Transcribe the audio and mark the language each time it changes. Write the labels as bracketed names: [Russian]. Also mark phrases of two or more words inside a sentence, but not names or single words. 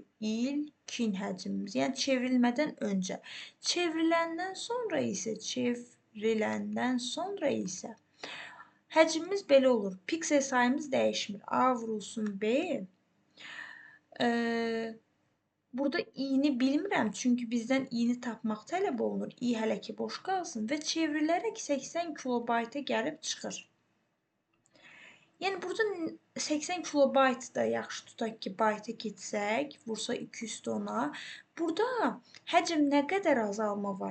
[Azerbaijani] İlkin həcmimiz. Yəni çevrilmədən öncə. Çevriləndən sonra isə həcmimiz belə olur. Piksel sayımız dəyişmir. A vurulsun B. Burada i-ni bilmirəm, çünki bizdən i-ni tapmaq tələb olunur. I hələ ki boş qalsın və çevrilərək 80 kilobayta gəlib çıxır. Yəni burada 80 kilobayt da yaxşı tutaq ki, bayta keçsək, vursa 2/10-a. Burada həcm nə qədər azalma var?